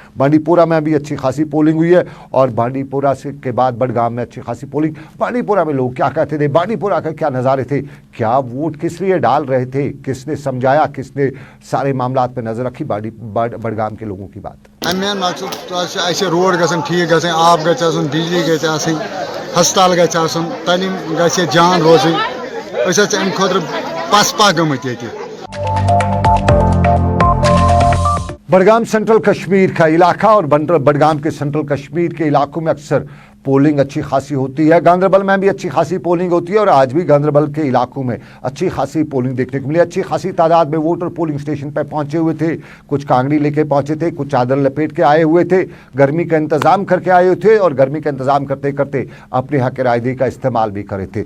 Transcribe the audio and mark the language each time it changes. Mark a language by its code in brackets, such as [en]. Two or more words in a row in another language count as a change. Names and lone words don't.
[hi] बांडीपोरा में अभी अच्छी खासी पोलिंग हुई है और बांडीपोरा से के बाद बडगाम में अच्छी खासी पोलिंग। बांडीपोरा में लोग क्या कहते थे, बांडीपोरा के क्या नज़ारे थे, क्या वोट के किस लिए डाल रहे थे, किसने समझाया, किसने सारे मामलात पे नजर रखी, बडगाम के लोगों की बात। [ks] मेन मकसद रोड गन ठीक गन, आब गन, बिजली गन, हस्पताल गन, तालीम गन जान रोजन, अम खुद पसपा गमत। [hi] बडगाम सेंट्रल कश्मीर का इलाका और बडगाम के सेंट्रल कश्मीर के इलाकों में अक्सर पोलिंग अच्छी खासी होती है। गांदरबल में भी अच्छी खासी पोलिंग होती है और आज भी गांदरबल के इलाकों में अच्छी खासी पोलिंग देखने को मिली। अच्छी खासी तादाद में वोटर पोलिंग स्टेशन पर पहुंचे हुए थे, कुछ कांगड़ी लेके पहुंचे थे, कुछ चादर लपेट के आए हुए थे, गर्मी का इंतजाम करके आए हुए थे और गर्मी का इंतजाम करते करते अपने हक रायदे का इस्तेमाल भी करे थे।